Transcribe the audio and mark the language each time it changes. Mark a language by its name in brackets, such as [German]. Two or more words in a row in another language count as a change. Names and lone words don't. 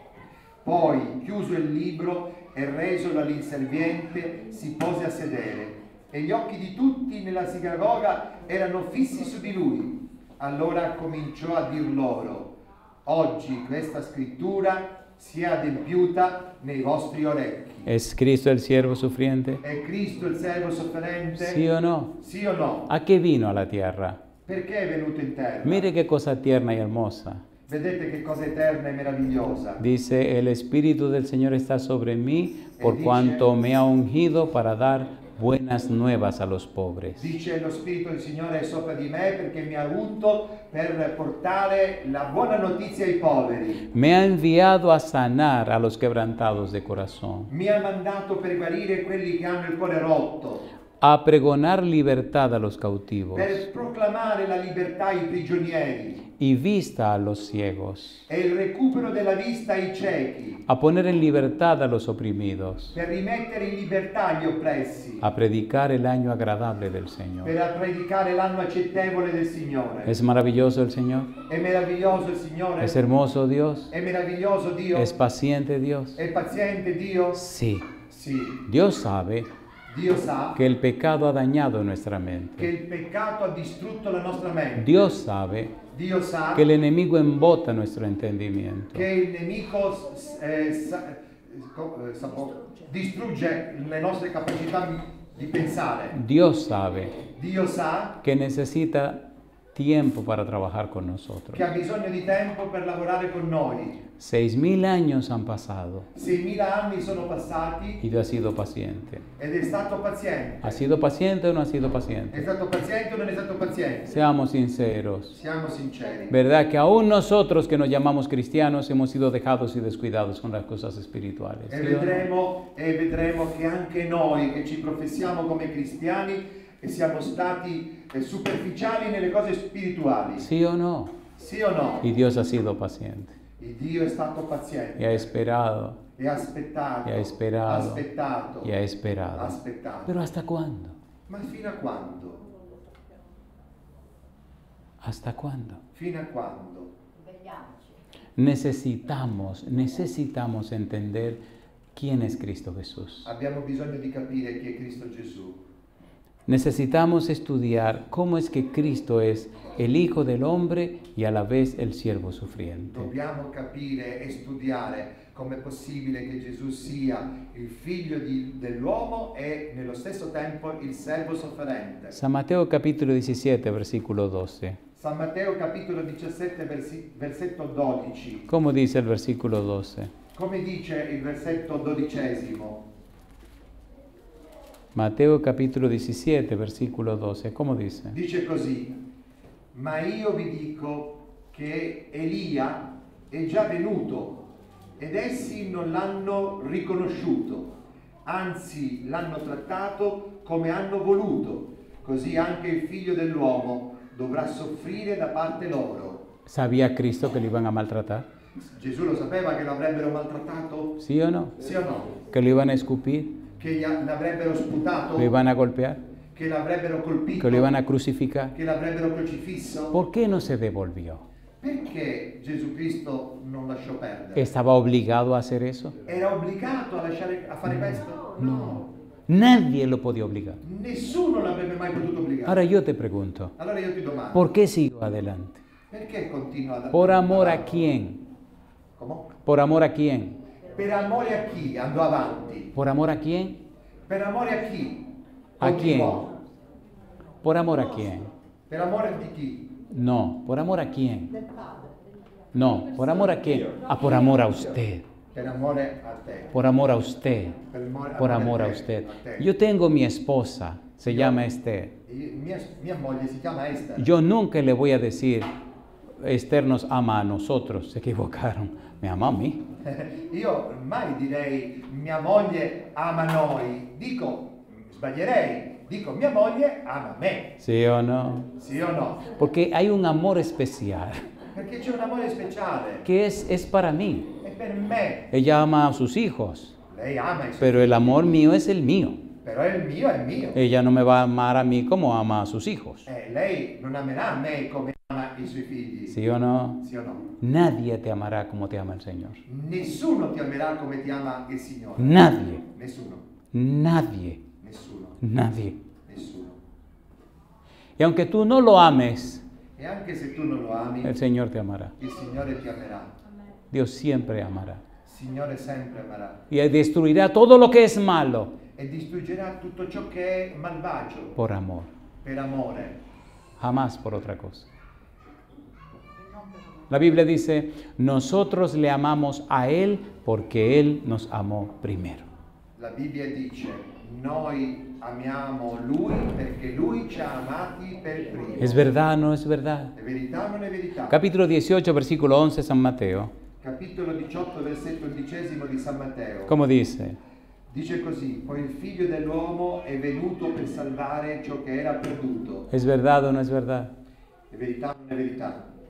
[Italian] Poi, chiuso il libro e resolo all'inserviente, si pose a sedere. E gli occhi di tutti nella sinagoga erano fissi su di lui. Allora cominciò a dir loro: oggi questa scrittura si è adempiuta nei vostri orecchi. [Spanish] ¿Es Cristo el siervo sufriente? [Italian] È Cristo il servo sofferente? [Spanish] ¿Sí o no? [Italian] Sì o no? [Spanish] ¿A qué vino a la tierra? [Italian] Perché è venuto in terra? [Spanish] Mire qué cosa tierna y hermosa. [Italian] Vedete che cosa eterna e meravigliosa. [Spanish] Dice, el Espíritu del Señor está sobre mí, por dice- cuanto me ha ungido para dar buenas nuevas a los pobres. [Italian] Dice: lo Spirito del Signore è sopra di me perché mi ha unto per portare la buona notizia ai poveri. [Spanish] Me ha enviado a sanar a los quebrantados de corazón, [Italian] Mi ha mandato per guarire quelli che hanno il cuore rotto, [Spanish] a pregonar libertad a los cautivos [Italian] per proclamare la libertà ai prigionieri [Spanish] y vista a los ciegos, [Italian] e il recupero della vista ai ciechi, [Spanish] a poner en libertad a los oprimidos, [Italian] per rimettere in libertà gli oppressi, [Spanish] a predicar el año agradable del Señor. [Italian] per predicare l'anno accettevole del Signore. [Spanish] ¿Es maravilloso el Señor? [Italian] È meraviglioso il Signore? [Spanish] ¿Es hermoso Dios? [Italian] È meraviglioso Dio? [Spanish] ¿Es paciente Dios? [Italian] È paziente Dio? [Spanish] Sí. [Italian] Sì. [Spanish] Dios sabe [Italian] Dio sa [Spanish] que el pecado ha dañado nuestra [Italian] che [Spanish] mente. [Italian] il peccato ha distrutto la nostra mente. [Spanish] Dios sabe [Italian] Dio sa [Spanish] que el enemigo embota nuestro entendimiento. [Italian] che il nemico distrugge le nostre capacità di pensare. [Spanish] Dios sabe [Italian] Dio sa [Spanish] que necesita tiempo para trabajar con nosotros. [Italian] che ha bisogno di tempo per lavorare con noi. [Spanish] 6.000 años han pasado [Italian] 6.000 anni sono passati [Spanish] y tú has sido paciente. [Italian] ed è stato paziente. [Spanish] ¿Has sido paciente o no has sido [Italian] È [Spanish] paciente? [Italian] stato paziente o non è stato paziente? [Spanish] Seamos sinceros. [Italian] Siamo sinceri. [Spanish] ¿Verdad que aún nosotros que nos llamamos cristianos hemos sido dejados y descuidados con las cosas espirituales? [Italian] E [Spanish] ¿Sí o no? [Italian] vedremo che anche noi che ci professiamo come cristiani siamo stati superficiali nelle cose spirituali. [Spanish] ¿Sí o no? [Italian] Sì o no? [Spanish] Y Dios ha sido paciente. [Italian] Il Dio è stato paziente. [Spanish] Y ha esperado. [Italian] E ha aspettato. [Spanish] Y ha esperado. [Italian] Aspettato. [Spanish] Y ha esperado. [Italian] Aspettato. [Spanish] ¿Pero hasta cuándo? [Italian] Ma fino a quando? [Spanish] ¿Hasta cuándo? [Italian] Fino a quando? [Spanish] Necesitamos entender quién es Cristo Jesús. [Italian] Abbiamo bisogno di capire chi è Cristo Gesù. [Spanish] Necesitamos estudiar cómo es que Cristo es el Hijo del Hombre y a la vez el siervo sufriente. [Italian] Dobbiamo capire e studiare com'è possibile che Gesù sia il figlio dell'uomo e nello stesso tempo il servo sofferente. [Spanish] San Mateo capítulo 17, versículo 12. [Italian] San Matteo capitolo 17 versetto 12. [Spanish] ¿Cómo dice el versículo 12? [Italian] Come dice il versetto 12? [Spanish] Mateo capítulo 17, versículo 12. ¿Cómo dice? [Italian] Dice così: ma io vi dico che Elia è già venuto ed essi non l'hanno riconosciuto, anzi l'hanno trattato come hanno voluto, così anche il figlio dell'uomo dovrà soffrire da parte loro. [Spanish] ¿Sabía Cristo que lo iban a maltratar? [Italian] Gesù lo sapeva che l'avrebbero maltrattato? [Spanish] ¿Sí o no? [Italian] Sì o no? [Spanish] ¿Que lo iban a escupir? [Italian] Che l'avrebbero sputato? [Spanish] ¿Lo iban a golpear? [Italian] Che l'avrebbero colpito? [Spanish] ¿Que lo iban a crucificar? [Italian] Che l'avrebbero crocifisso? [Spanish] ¿Por qué no se devolvió? [Italian] Perché Gesù Cristo non lasciò perdere? [Spanish] ¿Estaba obligado a hacer eso? [Italian] Era obbligato a fare questo? [Spanish] No. Nadie lo podía obligar. [Italian] Nessuno l'avrebbe mai potuto obbligare. [Spanish] Ahora yo te pregunto, [Italian] Allora io ti domando, [Spanish] ¿por qué sigo adelante? [Italian] perché continua ad [Spanish] ¿Por amor a [Italian] avanti? [Spanish] quién? [Italian] Come? [Spanish] ¿Por amor a quién? [Italian] Per amore a chi andò avanti? [Spanish] ¿Por amor a quién? [Italian] Per amore a chi? [Spanish] ¿A quién? [Italian] Continuò. [Spanish] ¿Por amor a quién? [Italian] Per amore di chi? [Spanish] No, ¿por amor a quién? No, ¿por amor a quién? Ah, por amor a usted. [Italian] Per amore a te. [Spanish] Por amor a usted. Por amor a [Italian] te, [Spanish] usted. [Italian] a te. [Spanish] Yo tengo mi esposa, se llama Esther. [Italian] Mia moglie si chiama Esther. [Spanish] Yo nunca le voy a decir, Esther nos ama a nosotros, se equivocaron, me ama a mí. [Italian] Io mai direi mia moglie ama noi, dico mia moglie ama me, [Spanish] ¿Sí o no? [Italian] sì o no? [Spanish] Porque hay un amor especial [Italian] Perché c'è un amore speciale, [Spanish] que es para mí. [Italian] è per me. [Spanish] Ella ama a sus hijos, [Italian] Lei ama i suoi [Spanish] pero el amor mío es el mío. [Italian] però il mio è il mio. [Spanish] Ella no me va a amar a mí como ama a sus hijos. [Italian] Lei non amerà me come ama i suoi figli, [Spanish] ¿Sí o no? [Italian] sì o no? [Spanish] Nadie te amará como te ama el Señor. [Italian] Nessuno ti amerà come ti ama il Signore. [Spanish] Nadie, [Italian] Nessuno, [Spanish] nadie, [Italian] nessuno, [Spanish] nadie. [Italian] nessuno. [Spanish] Y aunque tú no lo ames, [Italian] E anche se tu non lo ami, [Spanish] el Señor te amará. [Italian] il Signore ti amerà. [Spanish] Dios siempre amará. [Italian] Il Signore sempre amerà. [Spanish] Y destruirá todo lo que es malo [Italian] E distruggerà tutto ciò che è malvagio [Spanish] por amor, [Italian] per amore, [Spanish] jamás por otra cosa. La Biblia dice, nosotros le amamos a Él porque Él nos amó primero. [Italian] La Bibbia dice: noi amiamo Lui perché Lui ci ha amati per primo. [Spanish] ¿Es verdad o no es verdad? [Italian] È verità o non è verità? [Spanish] Capítulo 18, versículo 11, San Mateo. [Italian] Capitolo 18, versetto 11 di San Matteo. [Spanish] ¿Cómo dice? [Italian] Dice così: poi il figlio dell'uomo è venuto per salvare ciò che era perduto. [Spanish] ¿Es verdad o no es verdad? [Italian] È verità o non è verità?